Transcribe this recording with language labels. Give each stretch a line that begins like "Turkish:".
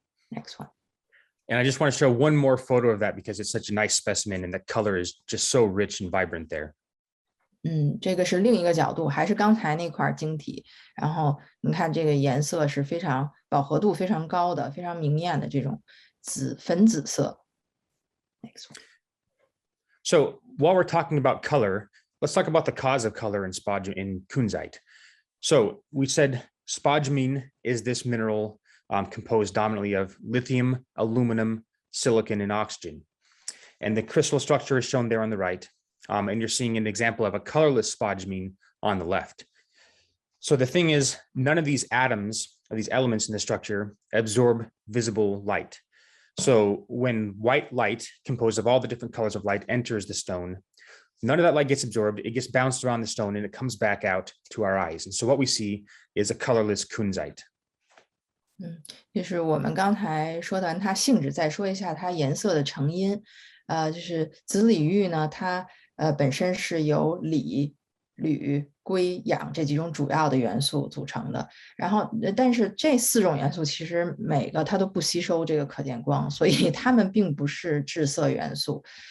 English: Next one. And I just want to show one more photo of that because it's such a nice specimen and the color is just so rich and vibrant there.
Chinese: 这个是另一个角度，还是刚才那块晶体，然后你看这个颜色是非常饱和度非常高的，非常明艳的这种粉紫色。
English: Next one. So while we're talking about color, let's talk about the cause of color in kunzite. So we said spodumene is this mineral composed dominantly of lithium, aluminum, silicon, and oxygen. And the crystal structure is shown there on the right. And you're seeing an example of a colorless spodumene on the left. So the thing is, none of these atoms, or these elements in the structure, absorb visible light. So when white light, composed of all the different colors of light, enters the stone, none of that light gets absorbed, it gets bounced around the stone and it comes back out to our eyes. And so what we see is a colorless kunzite.
Chinese: 就是我们刚才说完它性质，再说一下它颜色的成因。就是紫锂玉呢，它本身是由锂、铝、硅、氧这几种主要的元素组成的。然后，但是这4种元素其实每个它都不吸收这个可见光，所以它们并不是致色元素。